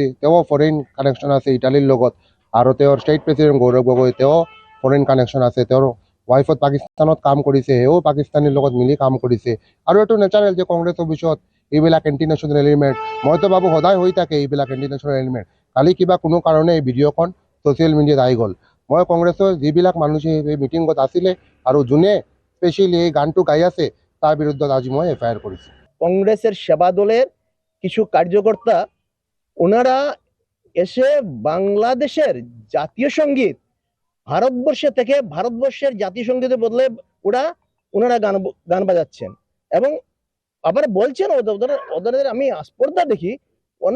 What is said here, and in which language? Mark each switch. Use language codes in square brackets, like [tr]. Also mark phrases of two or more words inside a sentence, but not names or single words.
[as] তেওঁ [en] foreign connection [as] আছে ইটালীৰ লগত আৰু তেওঁৰ [en] state president [as] গৌৰৱ গগৈ তেওঁ [en] foreign connection [as] আছে তেওঁৰ ৱাইফত পাকিস্তানত কাম কৰিছে সেও পাকিস্তানীৰ লগত মিলি কাম কৰিছে আৰু এইটো নেচাৰেল যে কংগ্ৰেছ অফিচত এইবিলাক [en] anti national element [as] মইতো ভাবোঁ সদায় হৈ থাকে এইবিলাক [en] anti national element [as] কালি কিবা কোনো কাৰণে এই ভিডিঅ'খন [en] social media [as] আহি গ'ল মই কংগ্ৰেছৰ যিবিলাক মানুহে এই মিটিঙত আছিলে আৰু যোনে স্পেচিয়েলি এই গানটো গাই আছে তাৰ বিৰুদ্ধে আজি মই FIR কৰিছোঁ [bn] কংগ্রেসের সেবা দলের কিছু কার্যকর্তা ওনারা এসে বাংলাদেশের জাতীয় সঙ্গীত ভারতবর্ষে থেকে ভারতবর্ষের জাতীয় সঙ্গীতের বদলে ওনারা গান বাজাচ্ছেন এবং আবার বলছেন ওদের আমি আস্পর্ধা দেখি অনেক